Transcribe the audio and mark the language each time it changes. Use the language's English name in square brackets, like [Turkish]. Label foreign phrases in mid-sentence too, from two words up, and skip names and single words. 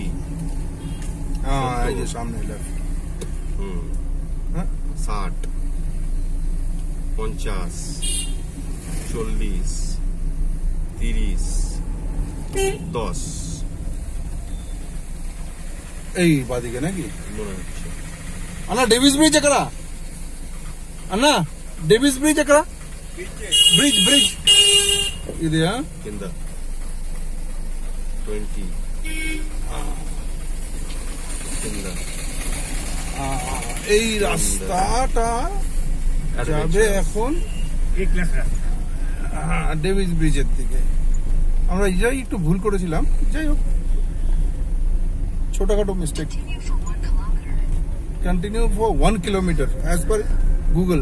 [Bangla] হ্যাঁ এই যে সামনে লেফট। 60, 50, 40, 30, 10 এই বাদিকে নাকি? মনে হচ্ছে। [Telugu] అన్నా డేవిస్ బ్రిడ్జ్ ఎక్కడ? అన్నా డేవిస్ బ్రిడ్జ్ ఎక్కడ? బ్రిడ్జ్ బ్రిడ్జ్ ఇది కింద 20 కింద [Bangla] এই রাস্তাটা যাবে এখন ডেভিস ব্রিজের দিকে। আমরা এটাই একটু ভুল করেছিলাম, যাই হোক ছোটখাটো মিস্টেক। [English] continue for 1 kilometer as per Google.